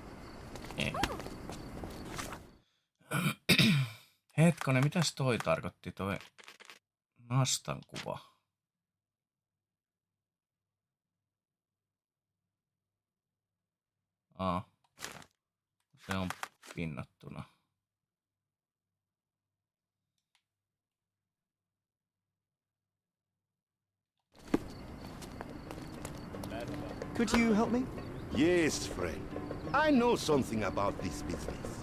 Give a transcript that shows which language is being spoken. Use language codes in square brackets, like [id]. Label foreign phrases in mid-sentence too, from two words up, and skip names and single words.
[fi] Hetkonen, mitäs toi tarkoitti toi nastan kuva? Se on pinnattuna. [en] Could you help me? Yes, friend. I know something about this business.